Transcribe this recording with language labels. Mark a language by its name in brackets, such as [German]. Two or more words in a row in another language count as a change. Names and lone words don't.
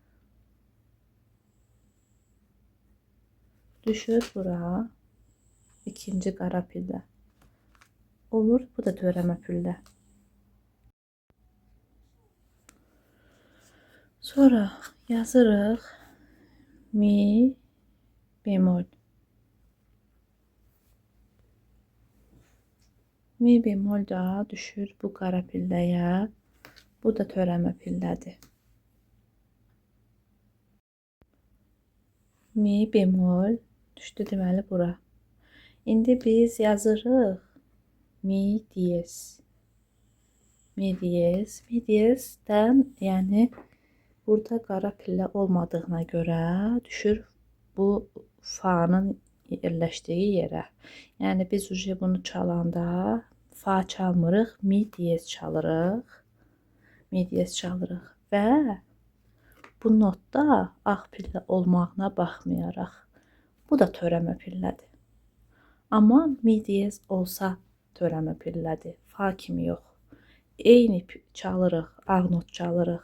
[Azerbaijani] Düşür bura. İkinci qara pillə. Olur bu da törəmə pillə. Sonra yazırıq mi bemol. Mi bemol da düşür bu qara pilləyə. Bu da törəmə pillədir. Mi bemol düşdü deməli bura. İndi biz yazırıq mi diyez. Mi diyez. Mi diyezdən yəni burada qara pillə olmadığına görə düşür bu fa'nın yerləşdiyi yerə. Yəni biz bunu çalanda fa çalmırıq, mi diyez çalırıq. Mi diyez çalırıq və bu notda ağ pillə olmağına baxmayaraq bu da törəmə pillədir. Amma mi diyez olsa törəmə pillədir. Fa kimi yox. Eyni çalırıq, ağ not çalırıq.